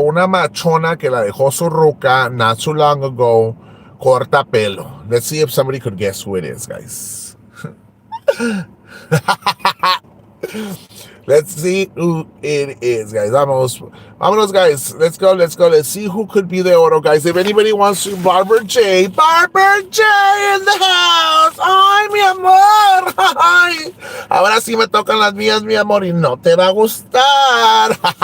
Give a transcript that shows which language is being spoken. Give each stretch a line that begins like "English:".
Spanish: Una machona que la dejó su ruca
English: not too long ago.
Spanish: Corta pelo.
English: Let's see if somebody could guess who it is, guys. Let's see who it is, guys.
Spanish: Vámonos, guys.
English: Let's go. Let's see who could be De Oro, guys. If anybody wants to, Barbara J in the house.
Spanish: Ay, mi amor. Ay. Ahora sí me tocan las mías, mi amor, y no te va a gustar.